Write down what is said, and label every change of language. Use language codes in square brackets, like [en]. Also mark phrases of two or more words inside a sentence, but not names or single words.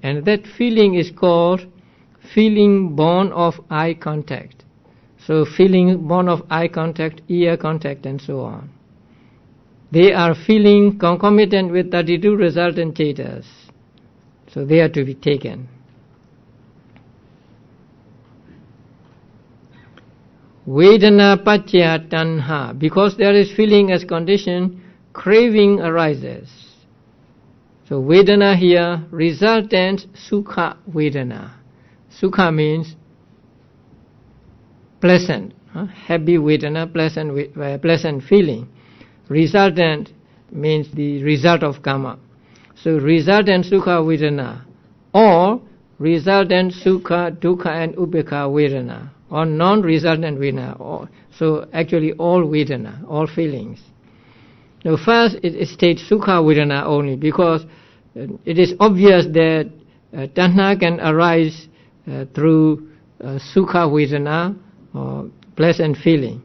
[en] And that feeling is called feeling born of eye contact. So feeling born of eye contact, ear contact, and so on. They are feeling concomitant with 32 resultant chetas. So they are to be taken. [pi] Vedana paccaya tanha. [en] Because there is feeling as condition, craving arises. So Vedana here, resultant [pi] sukha Vedana. [en] Sukha means pleasant, happy Vedana, pleasant feeling. Resultant means the result of karma. So resultant [pi] sukha Vedana, [en] or resultant [pi] sukha, dukkha [en] and [pi] upekkha Vedana, [en] or non-resultant Vedana. So actually all Vedana, all feelings. Now first it states [pi] sukha Vedana [en] only, because it is obvious that tanha can arise through [pi] sukha Vedana, [en] or pleasant feeling.